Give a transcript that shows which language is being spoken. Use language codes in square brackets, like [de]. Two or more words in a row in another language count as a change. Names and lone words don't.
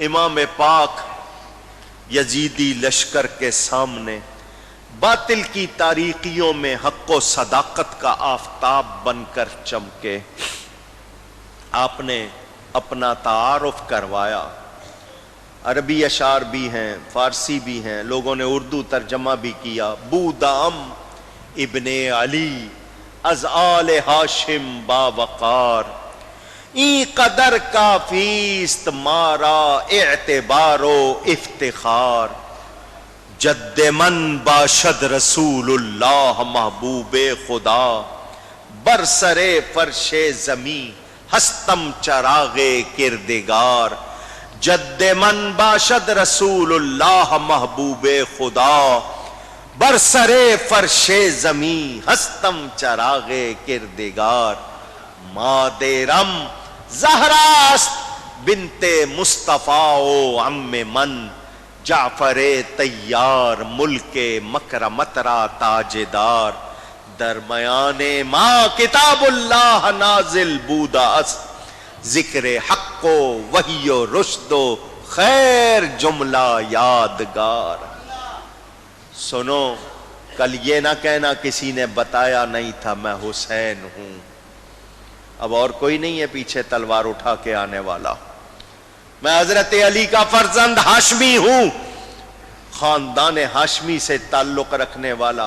[ur] امام پاک یزیدی لشکر کے سامنے باطل کی تاریکیوں میں حق و صداقت کا آفتاب بن کر چمکے، آپ نے اپنا تعارف کروایا۔ عربی اشعار بھی ہیں، فارسی بھی ہیں، لوگوں نے اردو ترجمہ بھی کیا۔ [fa] بودام ابن علی از آل ہاشم باوقار، این قدر کافیست مارا اعتبار و افتخار، جد من باشد رسول اللہ محبوب خدا، برسر فرش زمین ہستم چراغ کردگار، جد من باشد رسول اللہ محبوب خدا، برسرے فرش زمیں ہستم چراغ کردگار، مادرم زہراست بنت مصطفیٰ و عم من، جعفر تیار ملک مکرمت را تاجدار، درمیان ما کتاب اللہ نازل بودا است، ذکر حق و وحی و رشد و خیر جملہ یادگار۔ [ur] سنو، کل یہ نہ کہنا کسی نے بتایا نہیں تھا میں حسین ہوں، اب اور کوئی نہیں ہے پیچھے تلوار اٹھا کے آنے والا، میں حضرت علی کا فرزند ہاشمی ہوں، خاندان ہاشمی سے تعلق رکھنے والا۔